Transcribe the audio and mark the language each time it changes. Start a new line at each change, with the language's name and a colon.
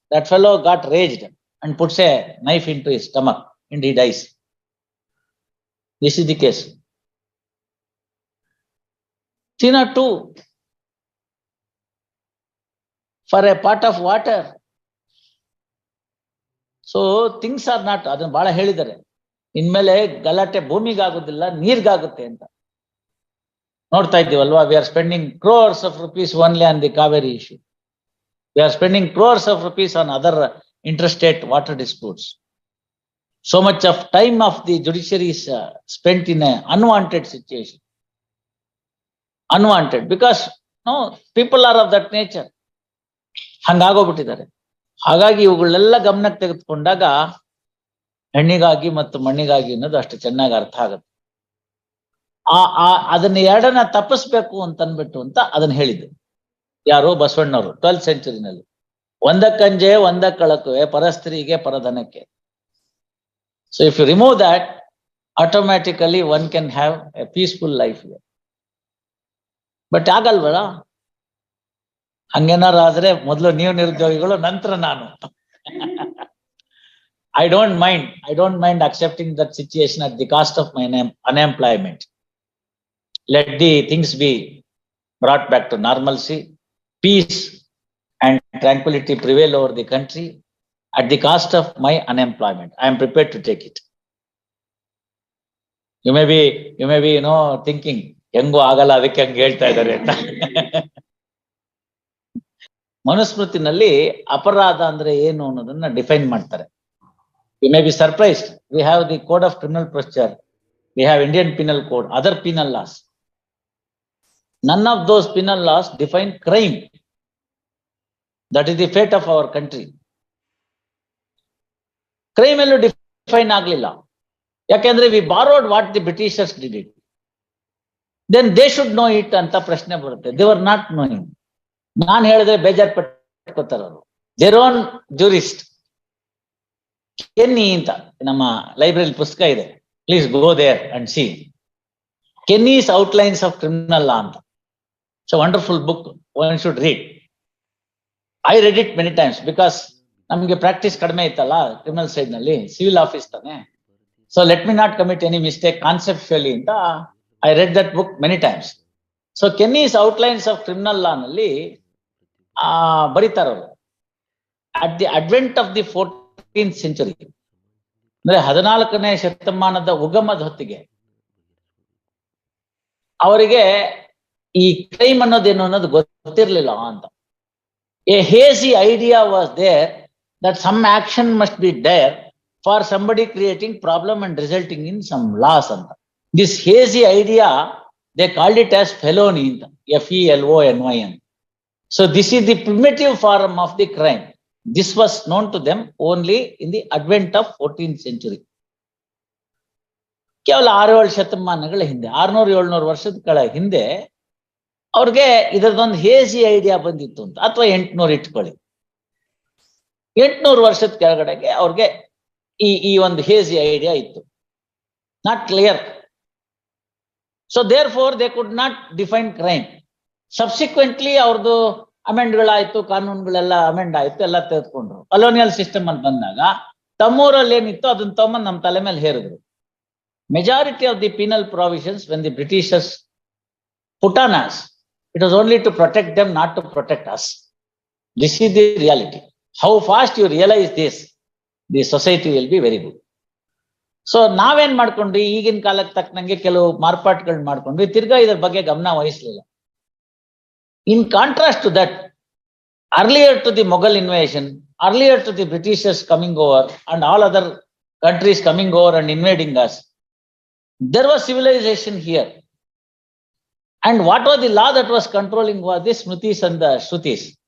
English: That fellow got raged and puts a knife into his stomach and he dies. This is the case. China too, for a pot of water. So things are not,
Kannada: ಅದನ್ನ ಬಹಳ ಹೇಳಿದ್ದಾರೆ. ಇನ್ಮೇಲೆ ಗಲಾಟೆ ಭೂಮಿಗಾಗೋದಿಲ್ಲ, ನೀರ್ಗಾಗುತ್ತೆ ಅಂತ ನೋಡ್ತಾ ಇದ್ದೀವಲ್ವಾ.
English: We are spending crores of rupees only on the Kaveri issue. We are spending crores of rupees on other interstate water disputes. So much of time of the judiciary is spent in an unwanted situation. Unwanted because people are of that nature.
Kannada: ಹಂಗಾಗೋಗ್ಬಿಟ್ಟಿದ್ದಾರೆ. ಹಾಗಾಗಿ ಇವುಗಳೆಲ್ಲ ಗಮನಕ್ಕೆ ತೆಗೆದುಕೊಂಡಾಗ ಹೆಣ್ಣಿಗಾಗಿ ಮತ್ತು ಮಣ್ಣಿಗಾಗಿ ಅನ್ನೋದು ಅಷ್ಟು ಚೆನ್ನಾಗಿ ಅರ್ಥ ಆಗುತ್ತೆ. ಅದನ್ನ ಎರಡನ್ನ ತಪ್ಪಿಸ್ಬೇಕು ಅಂತ ಅನ್ಬಿಟ್ಟು ಅಂತ ಅದನ್ನ ಹೇಳಿದ್ರು ಯಾರು? ಬಸವಣ್ಣವರು 12th centuryನಲ್ಲಿ. ಒಂದಕ್ಕಂಜೆ ಒಂದಕ್ಕಳಕುವೆ, ಪರಸ್ತ್ರೀಗೆ ಪರಧನಕ್ಕೆ.
English: So if you remove that, automatically one can have a peaceful life. But
Kannada: ಆಗಲ್ವಲ್ಲ? ಹಂಗೇನಾರು ಆದ್ರೆ ಮೊದಲು ನೀವು ನಿರುದ್ಯೋಗಿಗಳು, ನಂತರ ನಾನು.
English: I don't mind accepting that situation at the cost of my unemployment. Let the things be brought back to normalcy. Peace and tranquility prevail over the country at the cost of my unemployment. I am prepared to take it. You may be thinking,
Kannada: ಹೆಂಗೋ ಆಗಲ್ಲ ಅದಕ್ಕೆ ಹಂಗೆ ಹೇಳ್ತಾ ಇದ್ದಾರೆ ಅಂತ. ಮನುಸ್ಮೃತಿನಲ್ಲಿ ಅಪರಾಧ ಅಂದ್ರೆ ಏನು ಅನ್ನೋದನ್ನ ಡಿಫೈನ್ ಮಾಡ್ತಾರೆ.
English: You may be surprised. We have the Code of Criminal Procedure. We have Indian Penal Code, other penal laws. None of those penal laws define crime. That is the fate of our country.
Kannada: Crime ಎಲ್ಲೂ define ಆಗ್ಲಿಲ್ಲ. ಯಾಕೆಂದ್ರೆ
English: we borrowed what the Britishers did it. Then they should know it
Kannada: ಅಂತ ಪ್ರಶ್ನೆ ಬರುತ್ತೆ.
English: They were not knowing.
Kannada: ನಾನು ಹೇಳಿದ್ರೆ ಬೇಜಾರ್ ಪಟ್ಕೋತಾರ ಅವರು.
English: Their own jurist.
Kannada: ಕೆನ್ನಿ ಅಂತ ನಮ್ಮ ಲೈಬ್ರರಿ ಪುಸ್ತಕ ಇದೆ,
English: Please go there and see. Kenny's outlines of criminal law ಅಂತ. It's a wonderful book, one should read. I read it many times because
Kannada: ನಮ್ಗೆ ಪ್ರಾಕ್ಟೀಸ್ ಕಡಿಮೆ ಇತ್ತಲ್ಲ ಕ್ರಿಮಿನಲ್ ಸೈಡ್ ನಲ್ಲಿ, ಸಿವಿಲ್ ಆಫೀಸ್ ತಾನೆ.
English: So let me not commit any mistake conceptually ಅಂತ I read that book many times.
Kannada: So ಕೆನ್ನೀಸ್ outlines of criminal ಲಾ ನಲ್ಲಿ ಬರೀತಾರವರು,
English: at the advent of ದಿ 14th century,
Kannada: ಅಂದ್ರೆ 14ನೇ ಶತಮಾನದ ಉಗಮದ ಹೊತ್ತಿಗೆ ಅವರಿಗೆ ಈ ಕ್ರೈಮ್ ಅನ್ನೋದೇನು ಅನ್ನೋದು ಗೊತ್ತಿರ್ಲಿಲ್ಲ ಅಂತ.
English: A hazy idea was there that some action must be there for somebody creating problem and resulting in some loss. This hazy idea, they called it as felony, FELONY. So this is the primitive form of the crime. This was known to them only in the advent of 14th century.
Kannada: ಕೇವಲ 6-7 ಶತಮಾನಗಳ ಹಿಂದೆ, 600-700 ವರ್ಷಗಳ ಹಿಂದೆ ಅವ್ರಿಗೆ ಇದರದೊಂದು ಹೇಸಿ idea ಬಂದಿತ್ತು ಅಂತ, ಅಥವಾ 800 ಇಟ್ಕೊಳ್ಳಿ. 800 ವರ್ಷದ ಕೆಳಗಡೆಗೆ ಅವ್ರಿಗೆ ಈ ಒಂದು ಹೇಸಿ ಐಡಿಯಾ ಇತ್ತು,
English: Not clear. So therefore they could not define crime.
Kannada: Subsequently ಅವ್ರದ್ದು ಅಮೆಂಡ್ಗಳಾಯ್ತು, ಕಾನೂನುಗಳೆಲ್ಲ ಅಮೆಂಡ್ ಆಯ್ತು, ಎಲ್ಲ ತೆಗೆದುಕೊಂಡ್ರು. ಕಲೋನಿಯಲ್ ಸಿಸ್ಟಮ್ ಅಂತ ಬಂದಾಗ ತಮ್ಮೂರಲ್ಲಿ ಏನಿತ್ತು ಅದನ್ನ ತಗೊಂಡ್ ನಮ್ಮ ತಲೆ ಮೇಲೆ ಹೇರಿದ್ರು.
English: Majority of the penal provisions when the Britishers put on us, it was only to protect them, not to protect us. This is the reality. How fast you realize this, the society will be very good.
Kannada: So ನಾವೇನ್ ಮಾಡ್ಕೊಂಡ್ವಿ, ಈಗಿನ ಕಾಲಕ್ಕೆ ತಕ್ಕನಂಗೆ ಕೆಲವು ಮಾರ್ಪಾಟ್ಗಳನ್ನ ಮಾಡ್ಕೊಂಡ್ವಿ, ತಿರ್ಗಾ ಇದ್ರ ಬಗ್ಗೆ ಗಮನ ವಹಿಸ್ಲಿಲ್ಲ.
English: In contrast to that, earlier to the Mughal invasion, earlier to the Britishers coming over and all other countries coming over and invading us, there was civilization here. And what was the law that was controlling was the Smritis and the Shrutis.